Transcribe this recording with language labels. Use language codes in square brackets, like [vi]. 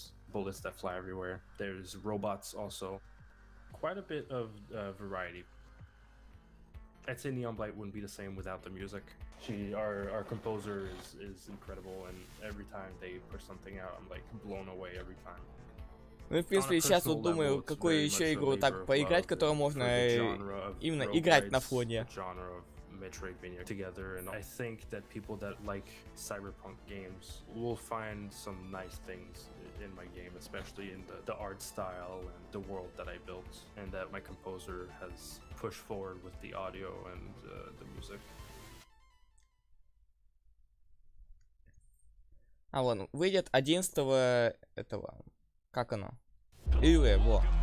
[en] Bullets that fly everywhere. There's robots also. Quite a bit of variety. I'd say Neon Blight wouldn't be the same without the music. Our composer is incredible, and every time they push something out, I'm like blown away every time. [ru] Ну, в принципе, сейчас вот думаю, какую еще игру так поиграть, которую можно именно играть на фоне. [en] Metroidvania together, and I think that people that like cyberpunk games will find some nice things in my game, especially in the art style and the world that I built, and that my composer has pushed forward with the audio and the music. [ru] А вон, выйдет 11 этого, как оно? Илэ, во.